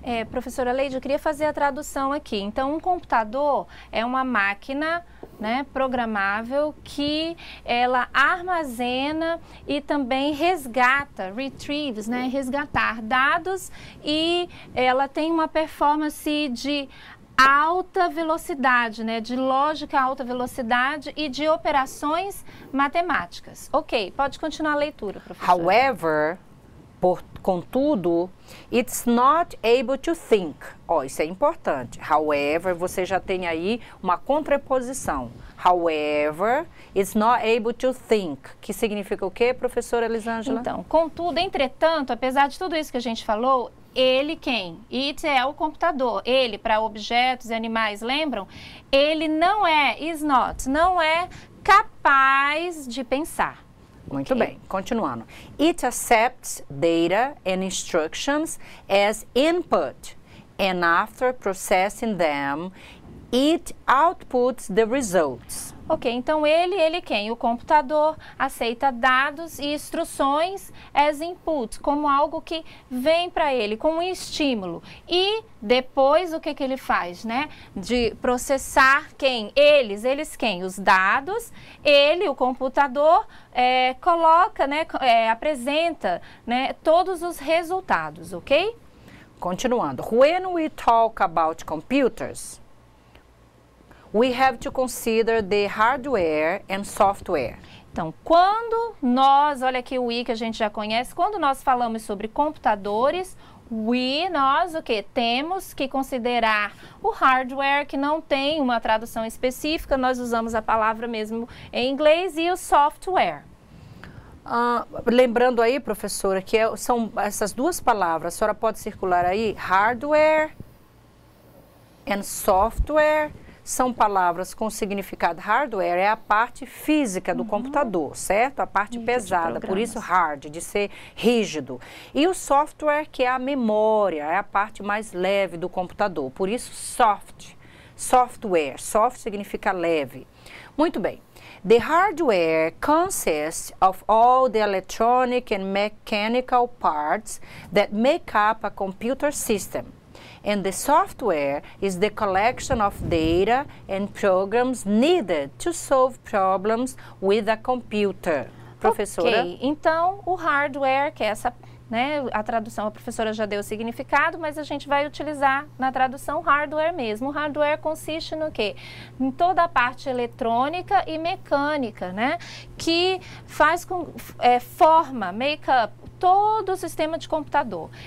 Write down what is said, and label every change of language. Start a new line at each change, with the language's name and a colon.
Portuguese: Professora Leide, eu queria fazer a tradução aqui. Então, um computador é uma máquina, né, programável que ela armazena e também resgata, retrieves, né, resgatar dados, e ela tem uma performance de alta velocidade, né, de lógica alta velocidade e de operações matemáticas. Ok, pode continuar a leitura, professora.
English: However, contudo, it's not able to think.
Portuguese: Isso é importante. However, você já tem aí uma contraposição.
English: However, it's not able to think.
Portuguese: Que significa o quê, professora Elisângela? Então, contudo, entretanto, apesar de tudo isso que a gente falou, ele quem? It é o computador. Ele, para objetos e animais, lembram? Ele não
English: is not,
Portuguese: não é capaz de pensar. Muito bem, continuando.
English: It accepts data and instructions as input, and after processing them, It outputs the results.
Portuguese: Ok, então ele quem? O computador aceita dados e instruções
English: as inputs,
Portuguese: como algo que vem para ele, como um estímulo. E depois o que ele faz, né? De processar quem? Eles quem? Os dados, ele, o computador, coloca, né? Apresenta, né? Todos os resultados, ok? Continuando.
English: When we talk about computers, we have to consider the hardware and software.
Portuguese: Então, quando nós, olha aqui o we que a gente já conhece, quando nós falamos sobre computadores, nós o que? Temos que considerar o hardware, que não tem uma tradução específica, nós usamos a palavra mesmo em inglês, e o software. Lembrando aí, professora, que são essas duas palavras, a senhora pode circular aí,
English: hardware and software.
Portuguese: São palavras com significado. Hardware é a parte física do computador, certo? A parte pesada, por isso hard, de ser rígido. E o software, que é a memória, é a parte mais leve do computador, por isso software. Soft significa leve. Muito bem.
English: The hardware consists of all the electronic and mechanical parts that make up a computer system. And the software is the collection of data and programs needed to solve problems with a computer.
Portuguese: Professora? Ok, então o hardware, que é essa, né, a tradução, a professora já deu o significado, mas a gente vai utilizar na tradução hardware mesmo. O hardware consiste no quê? Em toda a parte eletrônica e mecânica, né, que faz forma,
English: make up,
Portuguese: todo o sistema de computador.